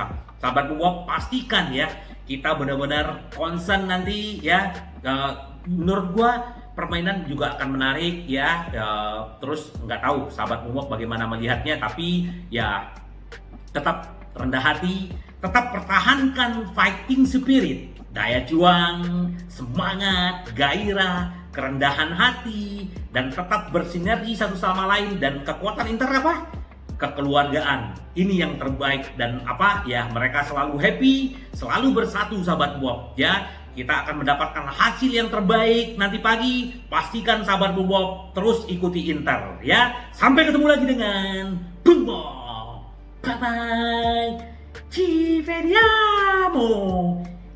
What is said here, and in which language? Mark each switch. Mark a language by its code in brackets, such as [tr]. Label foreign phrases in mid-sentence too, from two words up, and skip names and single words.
[id] Sahabat Bob, pastikan ya kita benar-benar concern nanti ya. Menurut gua permainan juga akan menarik ya. Terus nggak tahu sahabat Bob bagaimana melihatnya, tapi ya tetap rendah hati, tetap pertahankan [en] fighting spirit, [id] daya juang, semangat, gairah, kerendahan hati, dan tetap bersinergi satu sama lain. Dan kekuatan Inter apa? Kekeluargaan. Ini yang terbaik, dan mereka selalu happy, selalu bersatu, sahabat Bob ya. kita akan mendapatkan hasil yang terbaik nanti pagi. Pastikan sahabat Bung Bob terus ikuti Inter ya. Sampai ketemu lagi dengan Bung Bob. [en] Bye bye. [it] Ci vediamo.